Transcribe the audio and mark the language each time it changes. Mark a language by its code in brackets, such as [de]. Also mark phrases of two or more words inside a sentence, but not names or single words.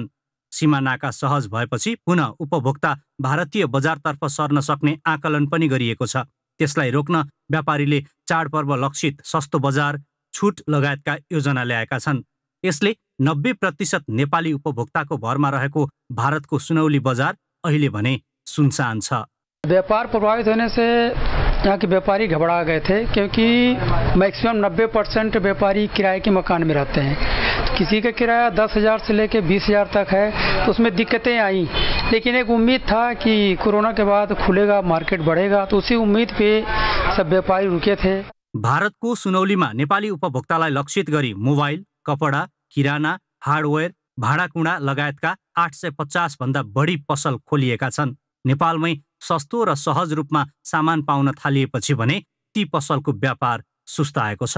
[ne] सीमा नाका सहज भएपछि पुनः उपभोक्ता भारतीय बजारतर्फ सर्न सक्ने आकलन पनि गरिएको छ। त्यसलाई रोक्न व्यापारीले चाडपर्व लक्षित सस्तो बजार, छुट लगायतका योजना ल्याएका छन्। यसले 90% नेपाली उपभोक्ताको भरमा रहेको भारतको सुनौली बजार अहिले भने सुनसान छ। [hi] व्यापार प्रभावित होने से यहाँ के व्यापारी घबरा गए थे, क्योंकि मैक्सिमम 90% व्यापारी किराए के मकान में रहते हैं। किसी का किराया 10,000 से लेकर 20,000 तक है, तो उसमें दिक्कतें आई। लेकिन एक उम्मीद था कि कोरोना के बाद खुलेगा, मार्केट बढ़ेगा, तो उसी उम्मीद पे सब व्यापारी रुके थे। [ne] भारतको सुनौलीमा नेपाली उपभोक्तालाई लक्षित गरी मोबाइल, कपडा, किराना, हार्डवेयर, भाँडाकुँडा लगायतका 850 भन्दा बढी पसल खोलिएका छन्। नेपालमै सस्तो र सहज रूपमा सामान पाउन थालिएपछि भने ती पसलको व्यापार सुस्ताएको छ।